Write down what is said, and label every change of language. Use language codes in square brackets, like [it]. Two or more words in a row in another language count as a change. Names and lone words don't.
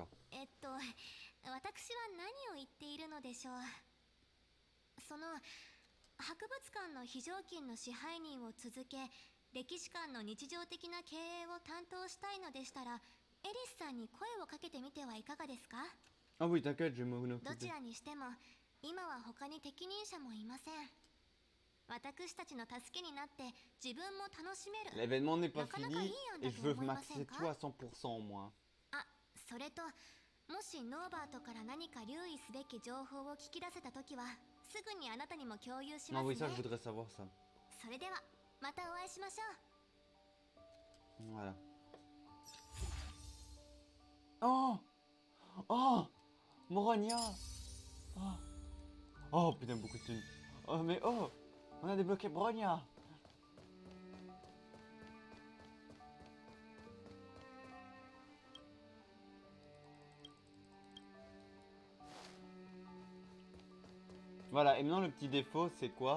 [ja] 私は何を言っているのでしょう。その博物館の非常勤の支配人を続け歴史館の日常的な経営を担当したいのでしたらエリスさんに声をかけてみてはいかがですか？ [fr] Ah oui, t'inquiète, je vais m'en [ja] どち [fr] occuper. [ja] らにしても今は他に適任者もいません。私たちの助けになって自分も楽しめる。 [fr] L'événement n'est pas [ja] Nakanaka [fr] fini [ja] いい案 [fr] et [ja] da [fr] je [ja] to [fr] veux [ja] omoimasen [fr] maxer [ja] ka? [fr] tout à 100% au moins. [ja] あ、それともしノーバートから何か留意すべき情報を聞き出せたときはすぐにあなたにも共有しま [fr] Non, [ja] す [fr] oui, [ja] ね。 [fr] ça, je voudrais savoir ça. [ja] それではまたお会いしましょう。 [fr] Voilà. Oh! Oh! Moronia! Oh! Oh putain, beaucoup de thunes. Oh mais oh! On a débloqué Bronia! Voilà, et maintenant le petit défaut c'est quoi?